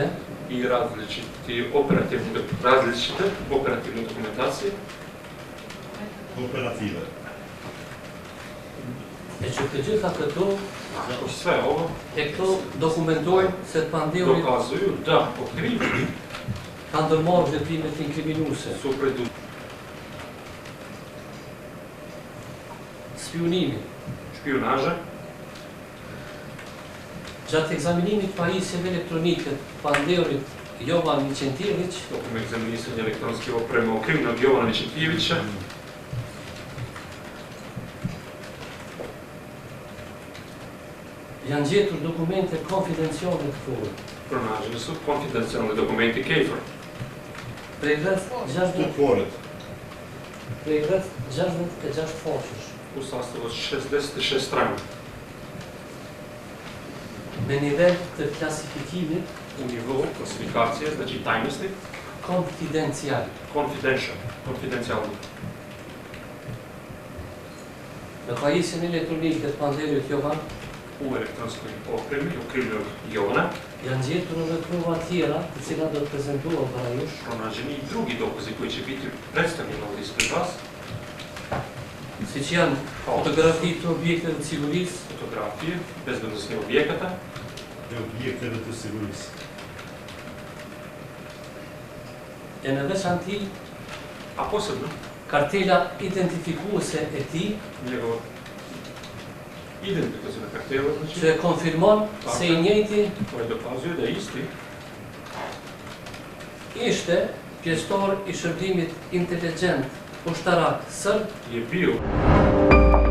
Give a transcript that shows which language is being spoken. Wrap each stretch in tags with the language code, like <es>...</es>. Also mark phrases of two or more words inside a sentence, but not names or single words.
<sr>i različite operativne dokumentacije, Operative.</sr> <sq>e që të gjitha këto</sq> <sr>sve ovo</sr> <sq>e këto dokumentojnë se të pandehujt</sq> <sr>dokazuju da okrivljeni</sr> <sq>ka ndërmarrë veprimet inkriminuese,</sq> <sr>su preduzeli</sr> <sq>spionimi.</sq> <sr>špijunaža,</sr> <sq>Gjatë ekzaminimit pajisjeve elektronike të pandehurit Jovan Vicentjević,</sq> <sr>tokom egzaminisanja elektronske opreme okrivljenog Jovana Vicentijevića,</sr> <sq>janë gjetur dokumente konfidenciale të KFOR.</sq> <sr>pronađeni su konfidencijalni dokumenti KFOR.</sr> <sq>Prej rreth 60 Të foret. prej rreth 66 faqesh,</sq> <sr>U sastavu od 66 strana,</sr> <sq>me nivel të klasifikimit</sq> <sr>u nivou klasifikacije, znači tajnosti,</sr> <sq>konfidencial.</sq> <sr>konfidencijalni.</sr> <sq>Në pajisjen elektronike të pandehurit Jovan</sq> <sr>U elektronskoj opremi okrivljenog Jovana</sr> <sq>janë gjetur edhe prova tjera, të cilat do të prezantohen para jush,</sq> <sr>pronađeni i drugi dokazi koji će biti predstavljeni ovdje ispred vas,</sr> <sq>siç janë fotografi të objekteve të sigurisë,</sq> <sr>fotografije bezbednosnih objekata,</sr> <sq>E objekteve të sigurisë. e në veçanti</sq> <sr>a posebno</sr> <sq>kartela identifikuese e tij,</sq> <sr>njegova identifikaciona kartela,</sr> <sq>që</sq> <sr>znači,</sr> <sq>e konfirmon se i njëjti</sq> <sr>koja dokazuje da je isti</sr> <sq>ishte pjesëtar i shërbimit inteligjent ushtarak sërb</sq> <sr>je bio</sr>